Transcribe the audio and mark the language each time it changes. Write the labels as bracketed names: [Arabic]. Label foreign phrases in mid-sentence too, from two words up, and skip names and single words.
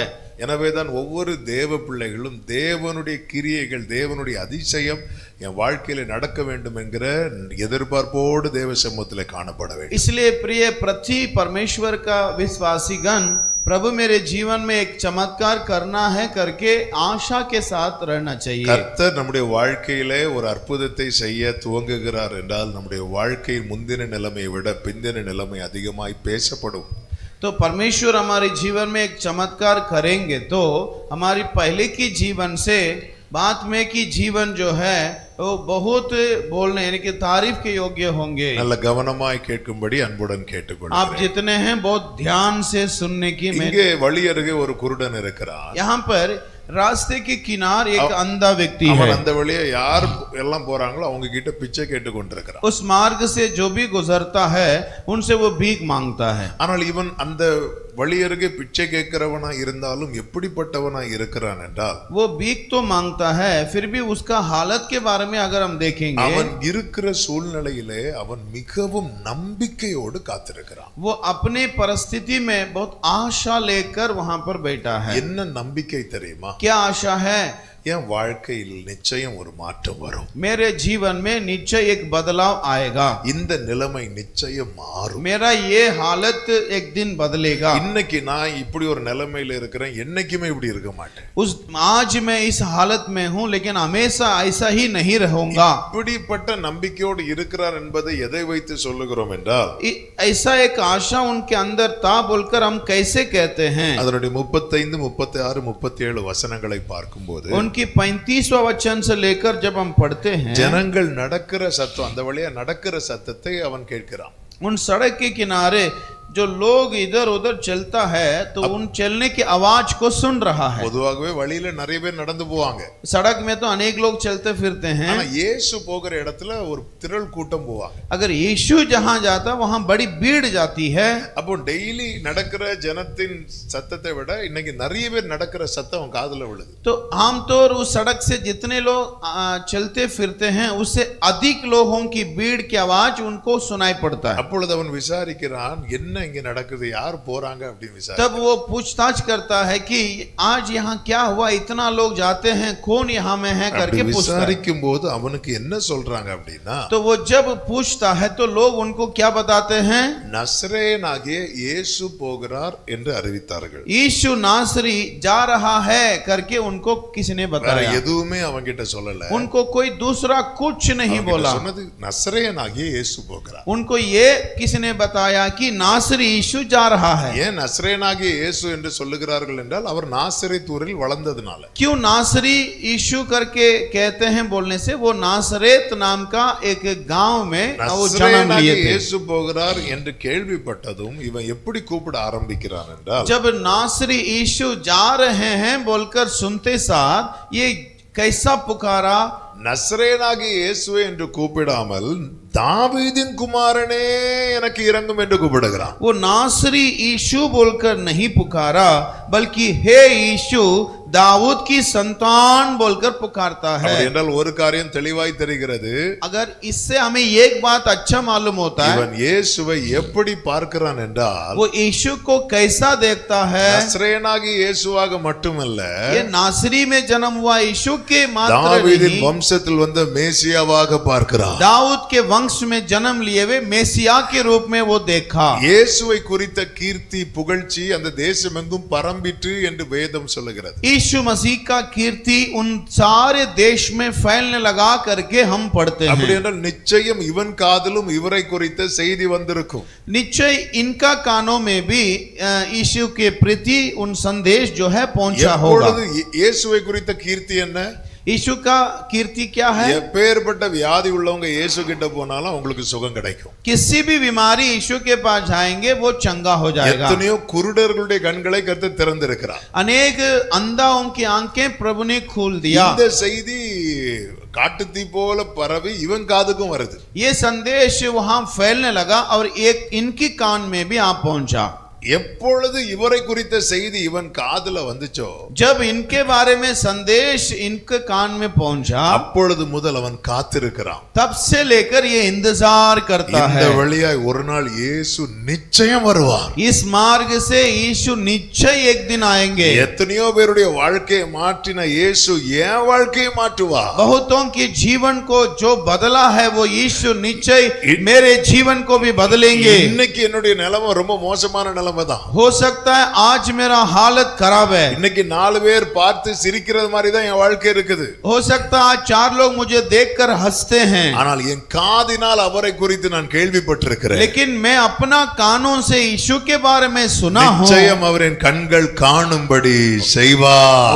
[Tamil] எனவேதான் ஒவ்வொரு தேவ பிள்ளைகளும் தேவனுடைய கிரியைகள், தேவனுடைய அதிசயம் என் வாழ்க்கையில நடக்க வேண்டும் என்கிற எதிர்பார்ப்போடு தேவ சமூகத்திலே காணப்பட வேண்டும். [Hindi] इसलिए प्रिय प्रति परमेश्वर का विश्वासीगण प्रभु मेरे जीवन में एक चमत्कार करना है करके आशा के साथ रहना चाहिए. [Tamil] கர்த்தர் நம்முடைய வாழ்க்கையிலே ஒரு அற்புதத்தை செய்ய துவங்குகிறார் என்றால் நம்முடைய வாழ்க்கையின் முந்தின நிலைமையை விட பிந்தின நிலைமை அதிகமாய் பேசப்படும். [Hindi] तो परमेश्वर हमारे जीवन में एक चमत्कार करेंगे तो हमारी पहले की जीवन से बाद में की जीवन जो है वो बहुत बोलने यानी कि तारीफ के योग्य होंगे. [Tamil] நல்ல கவனமாய் கேட்கும்படி அன்புடன் கேட்டுக்கொள்கிறேன். [Hindi] आप जितने हैं बहुत ध्यान से सुनने की. [Tamil] இங்கே வழி அருகே ஒரு குருடன் இருக்கிறார். [Hindi] यहाँ पर रास्ते के किनारे एक अंधा व्यक्ति है. [Tamil] அவன் அந்த வழியா யார் எல்லாம் போறாங்களோ அவங்க கிட்ட பிச்சை கேட்டு கொண்டிருக்கிறான். [Hindi] उस मार्ग से जो भी गुजरता है उनसे वो भीख मांगता है. [Tamil] ஆனால் இவன் அந்த வழி அருகே பிச்சை கேட்கிறவனா இருந்தாலும் எப்படிப்பட்டவனா இருக்கிறான் என்றால் [Hindi] वो भीख तो मांगता है, फिर भी उसका हालत के बारे में अगर हम देखेंगे, [Tamil] அவன் இருக்கிற சூழ்நிலையிலே அவன் மிகவும் நம்பிக்கையோடு காத்திருக்கிறான். [Hindi] वो अपने परिस्थिति में बहुत आशा लेकर वहां पर बैठा है. [Tamil] என்ன நம்பிக்கை தெரியுமா? [Hindi] क्या आशा है? [Tamil] என் வாழ்க்கையில் நிச்சயம் ஒரு மாற்றம் வரும். [Hindi] मेरे जीवन में निश्चय एक बदलाव आएगा. [Tamil] இந்த நிலைமை நிச்சயம் மாறும். [Hindi] मेरा ये हालत एक दिन बदलेगा. [Tamil] இன்னைக்கு நான் இப்படி ஒரு நிலைமையில இருக்கிறேன், என்னைக்குமே இப்படி இருக்க மாட்டேன். [Hindi] आज मैं इस हालत में हूं, लेकिन हमेशा ऐसा ही नहीं रहूंगा. [Tamil] இப்படிப்பட்ட நம்பிக்கையோடு இருக்கிறார் என்பதை எதை வைத்து சொல்லுகிறோம் என்றால், [Hindi] ऐसा एक आशा उनके अंदर था बोलकर हम कैसे कहते हैं? [Tamil] அதனுடைய 35, 36, 37 வசனங்களை பார்க்கும்போது [Hindi] उनकी 35वां वचन से लेकर जब हम पढ़ते हैं, [Tamil] ஜனங்கள் நடக்கிற சத்தம், அந்த வழியா நடக்கிற சத்தத்தை அவன் கேட்கிறான். [Hindi] उन सड़क के किनारे जो लोग इधर उधर चलता है तो उन चलने की आवाज को सुन रहा है. [Tamil] பொதுவாகவே வழியில நிறைய பேர் நடந்து போவாங்க. [Hindi] सड़क में तो अनेक लोग चलते फिरते हैं. [Tamil] ஆனா இயேசு போகிற இடத்துல ஒரு திரள் கூட்டம் போவாங்க. [Hindi] अगर यीशु जहां जाता वहां बड़ी भीड़ जाती है. [Tamil] அப்போ டெய்லி நடக்கிற ஜனத்தின் சத்தத்தை விட இன்னைக்கு நிறைய பேர் நடக்கிற சத்தம் அவன் காதுல விழுது. [Hindi] तो आमतौर उस सड़क से जितने लोग चलते फिरते हैं उससे अधिक लोगों की भीड़ की आवाज उनको सुनाई पड़ता है. [Tamil] அப்பொழுது அவன் விசாரிக்கிறான், என்ன இங்க நடக்குது, யார் போறாங்க அப்படின்னு விசாரிக்கிறான். [Hindi] तब वो पूछताछ करता है कि आज यहाँ क्या हुआ, इतना लोग जाते हैं, कौन यहाँ में है करके पूछता है. [Tamil] விசாரிக்கும் போது அவனுக்கு என்ன சொல்றாங்க அப்படின்னா, [Hindi] तो वो जब पूछता है तो लोग उनको क्या बताते हैं? [Tamil] நசரேயனாகிய இயேசு போகிறார் என்று அறிவித்தார்கள். [Hindi] यीशु नासरी जा रहा है करके उनको किसने [Tamil] வேற [Hindi] बताया? [Tamil] எதுவுமே அவங்கிட்ட சொல்லல. [Hindi] उनको कोई दूसरा कुछ नहीं बोला. [Tamil] சொன்னது நசரேயனாகிய இயேசு போகிறார். [Hindi] उनको ये किसने बताया कि नासरी यीशु जा रहा है. [Tamil] ஏன் நசரேயனாகிய இயேசு என்று சொல்லுகிறார்கள் என்றால் அவர் நாசரேத் ஊரில் வளர்ந்ததுனால. [Hindi] क्यों नासरी यीशु करके कहते हैं बोलने से, वो नासरेत नाम का एक गांव में वो जन्म लिए थे. [Tamil] இயேசு போகிறார் என்று கேள்விப்பட்டதும் இவன் எப்படி கூப்பிட ஆரம்பிக்கிறான் என்றால், [Hindi] जब नासरी यीशु जा रहे हैं बोलकर सुनते साथ ये कैसा पुकारा? [Tamil] நசரேயனாகிய இயேசுவே என்று கூப்பிடாமல் தாவீதின் குமாரனே எனக்கு இரங்கும் என்று கூப்பிடுகிறான். [Hindi] वो नासरी यीशु बोलकर नहीं पुकारा, बल्कि हे यीशु दाऊद की संतान बोलकर पुकारता है. [Tamil] என்றால் ஒரு காரியம் தெளிவாய் தெரிகிறது. [Hindi] अगर इससे हमें एक बात अच्छा मालूम होता है, [Tamil] இவன் இயேசுவை எப்படி பார்க்கிறான் என்றால், [Hindi] वो यीशु को कैसा देखता है? [Tamil] நசரேயனாகிய இயேசுவாக மட்டுமல்ல, [Hindi] ये नासरी में जन्म हुआ यीशु के मात्र [Tamil] தாவீதின் [Hindi] नहीं, [Tamil] வம்சத்தில் வந்த மேசியாவாக பார்க்கிறான். [Hindi] दाऊद के वंश में जन्म लिए हुए मेसिया के रूप में वो देखा. [Tamil] இயேசுவை குறித்த கீர்த்தி புகழ்ச்சி அந்த தேசமெங்கும் பரம்பிற்று என்று வேதம் சொல்லுகிறது. [Hindi] यीशु मसीह का कीर्ति उन सारे देश में फैलने लगा करके हम पढ़ते [Tamil] அப்படி [Hindi] हैं. [Tamil] என்றால் நிச்சயம் இவன் காதிலும் இவரை குறித்த செய்தி வந்திருக்கும். [Hindi] निश्चय इनका कानों में भी यीशु के प्रति उन संदेश जो है पहुंचा होगा. [Tamil] எப்பொழுது இயேசுவை குறித்த கீர்த்தி என்ன? [Hindi] यीशु का कीर्ति क्या है? [Tamil] எப்பேற்பட்ட வியாதி உள்ளவங்க இயேசு கிட்ட போனாலும் அவங்களுக்கு சுகம் கிடைக்கும். [Hindi] किसी भी बीमारी यीशु के पास जाएंगे वो चंगा हो जाएगा. [Tamil] எத்தனையோ குருடர்களுடைய கண்களை கர்த்தர் திறந்திருக்கிறார். [Hindi] अनेक अंधाओं की आंखें प्रभु ने खोल दिया. [Tamil] இந்த செய்தி காட்டுத்தீ போல பரவி இவன் காதுக்கும் வருது. [Hindi] ये संदेश वहां फैलने लगा और एक इनकी कान में भी आ पहुंचा. [Tamil] எப்பொழுது இவரை குறித்த செய்தி இவன் காதுல வந்துச்சோ, [Hindi] जब इनके बारे में संदेश इनके कान में पहुंचा, [Tamil] அப்பொழுது முதல் அவன் காத்திருக்கிறான். [Hindi] तब से लेकर ये इंतजार करता [Tamil] இந்த [Hindi] है. [Tamil] வழியாய் ஒரு நாள் இயேசு நிச்சயம் வருவார். [Hindi] इस मार्ग से यीशु निश्चय एक दिन आएंगे. [Tamil] எத்தனையோ பேருடைய வாழ்க்கையை மாற்றின இயேசு என் வாழ்க்கையை மாற்றுவார். [Hindi] बहुतों के जीवन को जो बदला है वो यीशु निश्चय मेरे जीवन को भी बदलेंगे. [Tamil] இன்னைக்கு என்னுடைய நிலைமை ரொம்ப மோசமான நிலைமை தான். [Hindi] हो सकता है आज मेरा हालत खराब है. [Tamil] இன்னைக்கு 4 பேர் பார்த்து சிரிக்கிறது மாதிரி தான் என் வாழ்க்கை இருக்குது. [Hindi] हो सकता है आज 4 लोग मुझे देखकर हंसते हैं, [Tamil] ஆனால் என் காதினால் அவரை குறித்து நான் கேள்விப்பட்டிருக்கிறேன். [Hindi] लेकिन मैं अपना कानों से यीशु के बारे में सुना हूं. [Tamil] நிச்சயம் அவரின் கண்கள் காணும்படி செய்வார்.